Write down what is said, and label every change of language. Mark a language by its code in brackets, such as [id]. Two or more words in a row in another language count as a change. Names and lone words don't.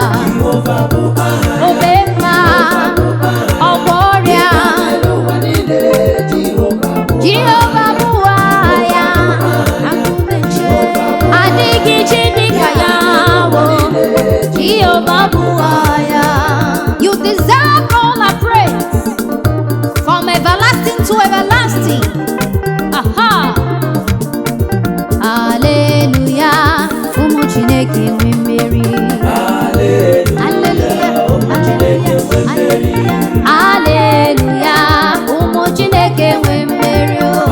[ig] Jehova bụ aha ya. Ome mma, Jehova bụ aha ya. ọgwọ ọrịa. Ị ga n'elu ụwa niile, Jehova Jehova bụ agha, adịghị chi dị ka ya, wo. Jehova bụ agha. [en] You deserve all our praise, from everlasting to everlasting. [ig] Aha. Hallelujah. ụmụ Chineke nwe mmeri. Hallelujah. Hallelujah. Ụmụ Chineke nwe mmeri. Hallelujah. Ụmụ Chineke nwe mmeri, oh.